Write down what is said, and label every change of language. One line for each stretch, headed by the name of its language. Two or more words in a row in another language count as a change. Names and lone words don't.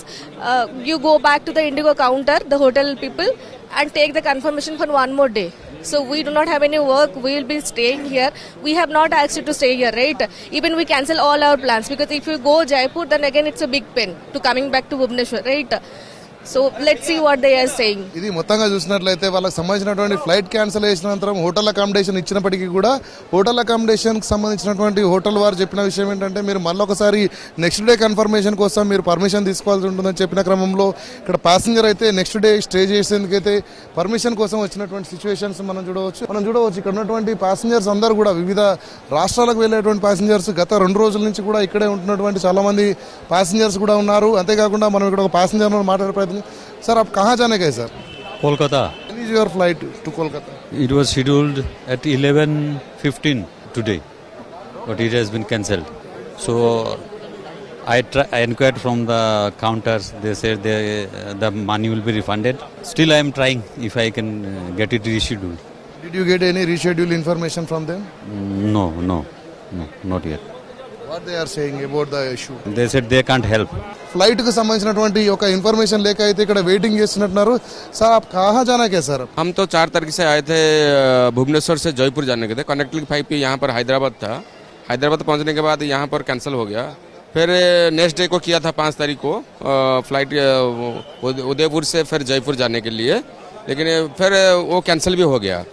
English: You go back to the Indigo counter, the hotel people, and take the confirmation for one more day. So we do not have any work. We will be staying here. We have not asked you to stay here, right? Even we cancel all our plans, because if you go Jaipur, then again it's a big pain to coming back to Bhubaneswar, right? So let's see what they are saying.
Telugu: ఇది మొత్తంగా చూసినట్లయితే వాళ్ళకి సంబంధించినటువంటి
English: flight cancel
Telugu: చేసిన అనంతరం
English: hotel accommodation
Telugu: ఇచ్చినప్పటికీ కూడా
English: hotel accommodation
Telugu: సంబంధించినటువంటి హోటల్ వారు చెప్పిన విషయం ఏంటంటే, మీరు మళ్ళొకసారి
English: next day confirmation
Telugu: కోసం మీరు పర్మిషన్ తీసుకోవాల్సి ఉంటుందని చెప్పిన క్రమంలో ఇక్కడ ప్యాసింజర్ అయితే
English: next day stay
Telugu: చేసేందుకైతే పర్మిషన్ కోసం వచ్చినటువంటి సిచ్యువేషన్స్ మనం చూడవచ్చు. ఇక్కడ ఉన్నటువంటి ప్యాసింజర్స్ అందరూ కూడా వివిధ రాష్ట్రాలకు వెళ్ళేటువంటి ప్యాసింజర్స్ గత 2 రోజుల నుంచి కూడా ఇక్కడే ఉంటున్నటువంటి చాలా మంది ప్యాసింజర్స్ కూడా ఉన్నారు. అంతేకాకుండా మనం ఇక్కడ ఒక ప్యాసింజర్ మాట్లాడే ప్రయత్నం.
Hindi: सर, आप कहाँ जाने गए सर? कोलकाता.
English: When is your flight to Kolkata? It was scheduled at 11:15 today, but it has been cancelled. So I inquired from the counters. They said the money will be refunded. Still I am trying if I can get it rescheduled. Did you get any reschedule information from them? No, not yet. What they are saying about the issue? They said they can't help.
Telugu: फ्लाइट కు సంబంధించినటువంటి ఒక ఇన్ఫర్మేషన్ లేక అయితే ఇక్కడ వెయిటింగ్ చేస్తున్నారు.
Hindi: सर, आप कहाँ जाना क्या सर? हम तो 4 तारीख से आए थे भुवनेश्वर से जयपुर जाने के थे.
English: connecting flight
Hindi: यहाँ पर हैदराबाद था. हैदराबाद पहुँचने के बाद यहाँ पर कैंसिल हो गया. फिर
English: next day
Hindi: को किया था 5 तारीख को फ्लाइट उदयपुर से फिर जयपुर जाने के लिए, लेकिन फिर वो कैंसिल भी हो गया.